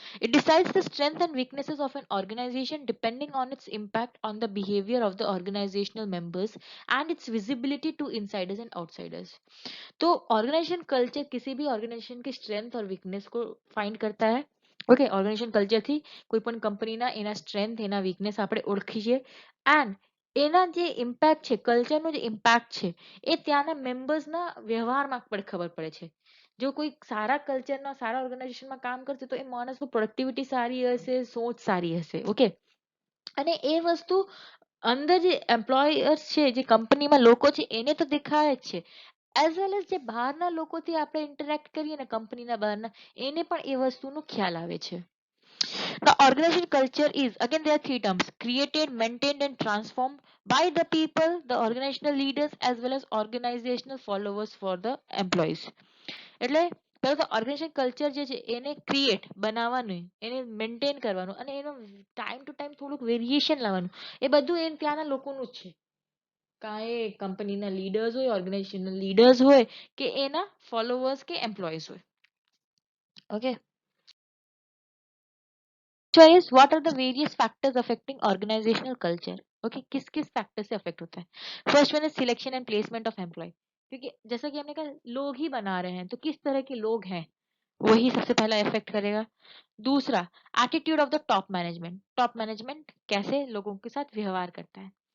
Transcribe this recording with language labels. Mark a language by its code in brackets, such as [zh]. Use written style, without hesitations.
[en] It decides the strength and weaknesses of an organisation depending on its impact on the behaviour of the organisational members and its visibility to insiders and outsiders. [hi] तो organization culture किसी भी organisation की strength और weakness को find करता है, okay. [gu] Organisation કલ્ચરથી કોઈ પણ કંપનીના એના સ્ટ્રેન્થ, એના વીકનેસ આપણે ઓળખીએ, એન્ડ એના જે ઇમ્પેક્ટ છે, કલ્ચરનો જે ઇમ્પેક્ટ છે, એ ત્યાંના મેમ્બર્સના વ્યવહારમાં પણ ખબર પડે છે। જો કોઈ સારા કલ્ચરના, સારા ઓર્ગેનાઇઝેશનમાં કામ કરશે તો એ માણસનું પ્રોડક્ટિવિટી સારી હશે, સોચ સારી હશે, ઓકે। અને એ વસ્તુ અંદર જે એમ્પ્લોયર્સ છે, જે કંપનીમાં લોકો છે, એને તો દેખાય જ છે, [en] as well as [gu] જે બહારના લોકોથી આપણે ઇન્ટરેક્ટ કરીએ ને, કંપનીના બહારના, એને પણ એ વસ્તુનો ખ્યાલ આવે છે। [en] The organization culture is, again there are three terms: created, maintained and transformed by the people, the organizational leaders as well as organizational followers for the employees. [gu] એટલે પહેલું તો ઓર્ગેનાઇઝેશન કલ્ચર જે છે એને ક્રિએટ, બનાવવાનું, એને મેન્ટેન કરવાનું, અને એનો ટાઈમ ટુ ટાઈમ થોડુંક વેરિએશન લાવવાનું, એ બધું એ ત્યાંના લોકોનું જ છે। કાંઈ કંપનીના લીડર્સ હોય, ઓર્ગેનાઇઝેશનલ લીડર્સ હોય, કે એના ફોલોવર્સ કે એમ્પ્લોઈઝ હોય, okay. [en] Question is what are the various factors affecting organizational culture? [hi] Okay, किस किस फैक्टर से अफेक्ट होता है। [en] first one is selection and placement of employ, [hi] क्योंकि जैसा कि हमने कहा लोग ही बना रहे हैं, तो किस तरह के लोग हैं वही सबसे पहला इफेक्ट करेगा। दूसरा, [en] attitude of the top management, [hi] top management कैसे लोगों के साथ व्यवहार करता है।